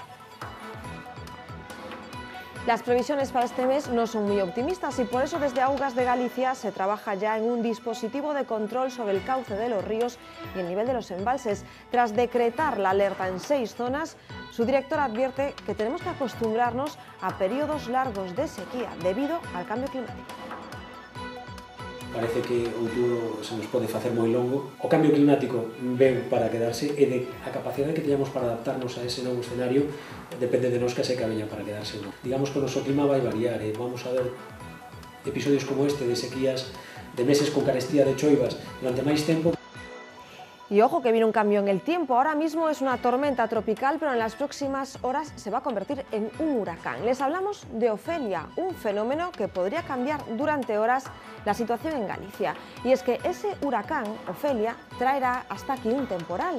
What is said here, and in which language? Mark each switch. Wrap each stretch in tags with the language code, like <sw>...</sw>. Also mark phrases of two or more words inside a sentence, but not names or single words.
<es>Las previsiones para este mes no son muy optimistas y por eso desde Augas de Galicia se trabaja ya en un dispositivo de control sobre el cauce de los ríos y el nivel de los embalses. Tras decretar la alerta en 6 zonas, su director advierte que tenemos que acostumbrarnos a periodos largos de sequía debido al cambio climático.</es> <gl>Parece que o futuro se nos pode facer moi longo. O cambio climático ven para quedarse e a capacidade que teñamos para adaptarnos a ese novo escenario depende de nós que se veña para quedarse ou non. Digamos que o noso clima vai variar e vamos a ver episodios como este de sequías, de meses con carestía de choivas durante máis tempo.</gl> <es>Y ojo que viene un cambio en el tiempo. Ahora mismo es una tormenta tropical, pero en las próximas horas se va a convertir en un huracán. Les hablamos de Ofelia, un fenómeno que podría cambiar durante horas la situación en Galicia. Y es que ese huracán, Ofelia, traerá hasta aquí un temporal.</es>